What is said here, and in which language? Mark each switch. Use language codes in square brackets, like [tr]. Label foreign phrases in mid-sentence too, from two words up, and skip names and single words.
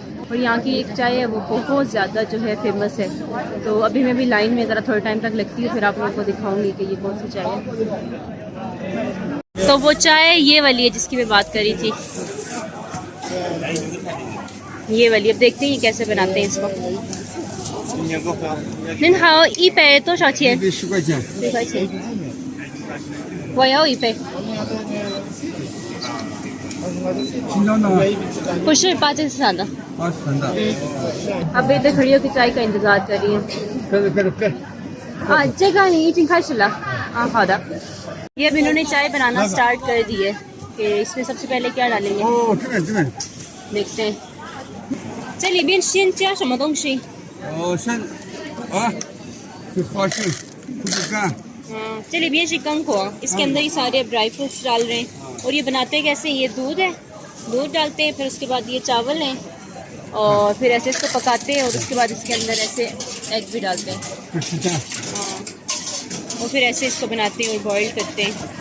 [hi] और यहाँ की एक चाय है वो बहुत ज़्यादा जो है फेमस है। तो अभी मैं भी लाइन में ज़रा थोड़े टाइम तक लगती हूँ, फिर आप लोगों को दिखाऊंगी कि ये कौन सी चाय है। तो वो चाय ये वाली है जिसकी मैं बात कर रही थी, ये वाली। अब देखते हैं ये कैसे बनाते हैं इसको। [zh] 您好，1杯多少钱 1杯10块钱。？10块钱。我要1杯。新疆的吗？不是巴基斯坦的。巴基斯坦的。 [hi] अब इधर खड़ी होकर चाय का इंतजार कर रही है। [zh] 开。 हाँ,这个你已经开始了。हाँ,好的। [hi] ये अब इन्होंने चाय बनाना स्टार्ट कर दी है कि इसमें सबसे पहले क्या डालेंगे। [zh] 哦，这边。 [hi] देखते हैं। [zh] 这里边先加什么东西？哦，先这花生、葡萄干。这里边是干果， [hi] इसके अंदर ये सारे [en] dry fruits [hi] डाल रहे हैं। और ये बनाते कैसे, ये दूध है, दूध डालते हैं, फिर उसके बाद ये चावल हैं और फिर ऐसे इसको पकाते हैं और उसके बाद इसके अंदर ऐसे एग भी डालते हैं। हाँ, और फिर ऐसे इसको बनाते हैं और बॉईल करते हैं।